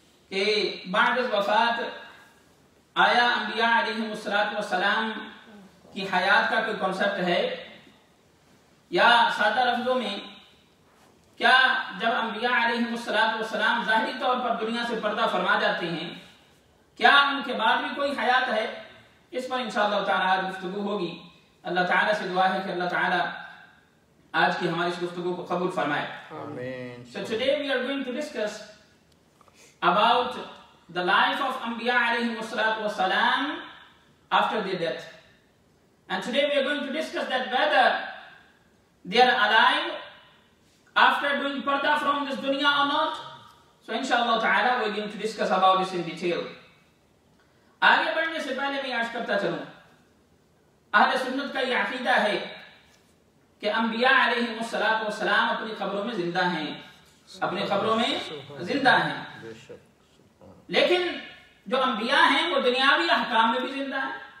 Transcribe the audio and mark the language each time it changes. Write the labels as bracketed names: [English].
[Urdu] کہ بعد از وفات آیا انبیاء علیہم السلام کی حیات کا کوئی کنسپٹ ہے، یا سادہ لفظوں میں کیا جب انبیاء علیہم السلام ظاہری طور پر دنیا سے پردہ فرما جاتے ہیں کیا ان کے بعد بھی کوئی حیات ہے؟ اس پر انشاءاللہ تعالی آج گفتگو ہوگی. اللہ تعالی سے دعا ہے کہ اللہ تعالی آج کی ہماری اس گفتگو کو قبول فرمائے. آمین. [English] So today we are going to discuss about the life of Anbiya alayhim wassalam after their death. And today we are going to discuss that whether they are alive after doing parda from this dunya or not. So inshallah ta'ala we are going to discuss about this in detail. [Urdu] آگے بڑھنے سے پہلے میں عرض کرتا چلوں، اہل سنت کا یہ عقیدہ ہے کہ انبیاء علیہم السلام اپنی قبروں میں زندہ ہیں، اپنی قبروں میں زندہ ہیں. لیکن جو انبیاء ہیں وہ دنیاوی احکام میں بھی زندہ ہیں.